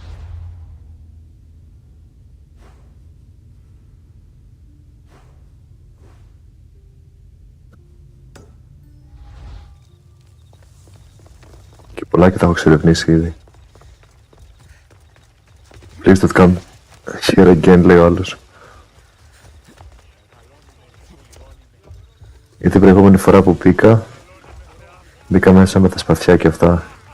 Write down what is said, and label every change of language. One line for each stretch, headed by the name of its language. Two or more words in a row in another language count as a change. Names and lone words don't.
Greek: Και πολλά και τα έχω εξερευνήσει ήδη.
English: Please don't come here again,
Greek: λέει ο άλλος. Γιατί την προηγούμενη φορά που μπήκα μέσα με τα σπαθιά και αυτά.